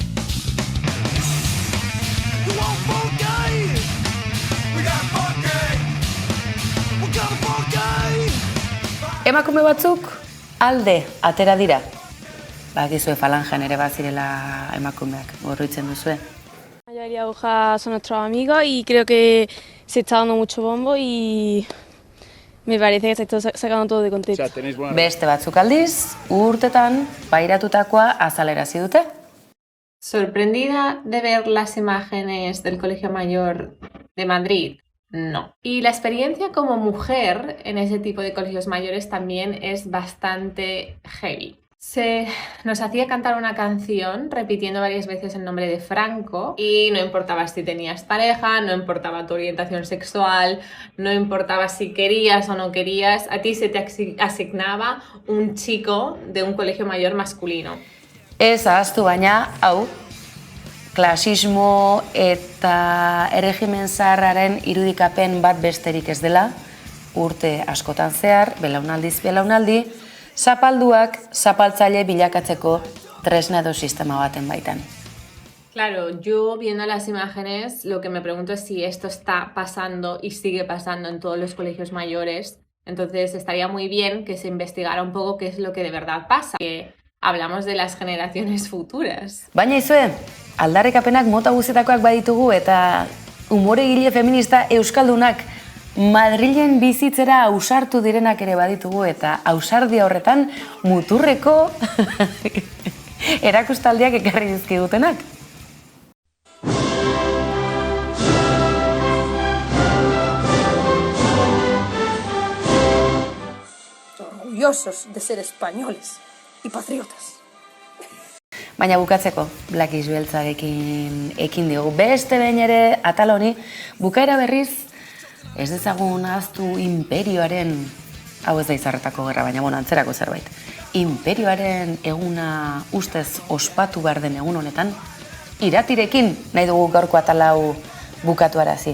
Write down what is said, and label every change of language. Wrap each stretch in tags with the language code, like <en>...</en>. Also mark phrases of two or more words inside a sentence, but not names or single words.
<eu>Emakume batzuk alde atera dira. Bakizue falangean ere bazirela emakumeak, gorritzen duzue.</eu> <es>La mayoría de agujas son nuestros amigos y creo que se está dando mucho bombo y me parece que se está sacando todo de contexto.</es> <eu>Beste batzuk aldiz, urtetan pairatutakoa azalerazi dute.</eu> <es>¿Sorprendida de ver las imágenes del Colegio Mayor de Madrid? No. Y la experiencia como mujer en ese tipo de colegios mayores también es bastante heavy. Nos hacía cantar una canción repitiendo varias veces el nombre de Franco y no importaba si tenías pareja, no importaba tu orientación sexual, no importaba si querías o no querías, a ti se te asignaba un chico de un colegio mayor masculino.</es> <eu>Ez ahaztu baina, hau, klasismo eta erregimen zaharraren irudikapen bat besterik ez dela, urte askotan zehar, belaunaldiz belaunaldi, zapalduak zapaltzaile bilakatzeko tresna edo sistema baten baitan.</eu> <es>Claro, yo viendo las imágenes lo que me pregunto es si esto está pasando y sigue pasando en todos los colegios mayores. Entonces estaría muy bien que se investigara un poco qué es lo que de verdad pasa. Que hablamos de las generaciones futuras.</es> <eu>Baina izue, aldarrikapenak mota guztietakoak baditugu eta umoregile feminista euskaldunak Madrilen bizitzera ausartu direnak ere baditugu eta ausardia horretan muturreko erakustaldiak ekarri dizkigutenak.</eu> <es>Orgullosos de ser españoles y patriotas.</es> <eu>Baina bukatzeko, Blackis beltzarekin ekin diogu. Beste behin ere atal honi, bukaera berriz, ez dezagun ahaztu imperioaren, hau ez da izarretako gerra, baina antzerako zerbait, imperioaren eguna ustez ospatu behar den egun honetan, iratirekin nahi dugu gaurko atalau bukatuarazi.</eu>